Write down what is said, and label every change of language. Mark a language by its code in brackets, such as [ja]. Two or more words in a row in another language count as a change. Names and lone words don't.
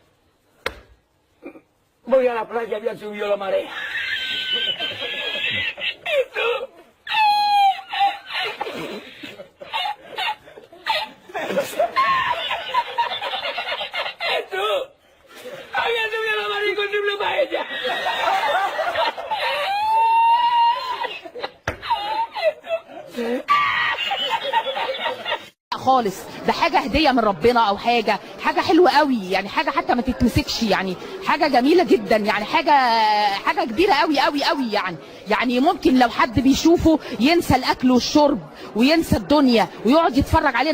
[es] Voy a la playa, ya subió la marea. ¿Y tú? Había subido la marea con triple paella. [ar] خالص، ده حاجه هديه من ربنا او حاجه حلوه قوي، يعني حاجه حتى ما تتمسكش، يعني حاجه جميله جدا، يعني حاجه كبيره قوي قوي قوي، يعني ممكن لو حد بيشوفه ينسى الاكل والشرب وينسى الدنيا ويقعد يتفرج علينا.